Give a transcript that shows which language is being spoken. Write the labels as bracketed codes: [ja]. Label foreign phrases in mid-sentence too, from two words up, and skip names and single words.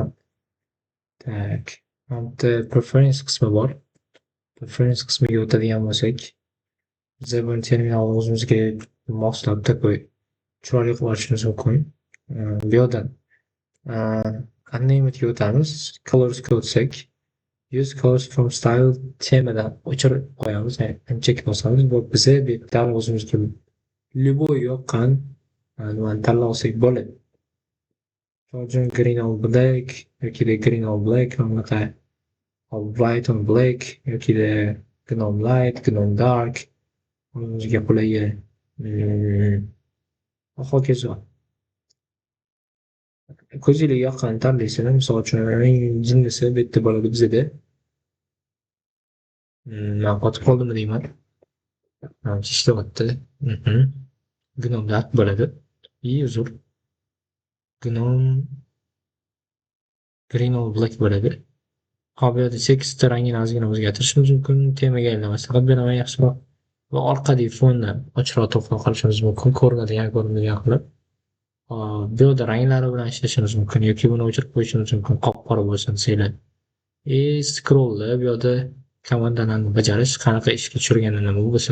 [uz] Tak, bitta preference qismi bor. Preference qismiga o'tadigan bo'lsak, biz buni terminalni o'zimizga moslab takoy chiroyli qilib ochishimiz mumkin. Bu yoqdan animate'ga o'tamiz. Colorsga o'tsak, [en] use colors from style [uz] temadan o'chirib qo'yamiz. Uncheck bosamiz. Bu bizga bitta o'zimizga любой yoqqan nimani tanlab olsak bo'ladi. Misol [en] green on black [uz] yoki [en] green on black, [uz] bunaqa [en] white on black [uz] yoki [en] gnome light, gnome dark, [uz] o'zimizga qulayi hokazo. Ko'zingizga yoqqan tanlaysizlar. Misol uchun eng jillisi bu yerda bo'ladi bizda. Men qotib qoldimmi deyman. Ishlayapti. Gnome dark bo'ladi. Uzr. Gnome [en] green on black [uz] bo'ladi. Hop, bu yerda tekst rangini ozgina o'zgartirishimiz mumkin. Temaga maslahat beraman yaxshiroq. Va orqadagi fonni ochroq to'xtab qolishimiz mumkin. Ko'rinadigan qilib. Bu yerda ranglari bilan ishlashimiz mumkin yoki buni o'chirib qo'yishimiz mumkin. Qop-qora bo'lsin desanglar. Scrolllar bu yerda komandalarni bajarish, qanaqa ishga tushirgani nima bo'lsin.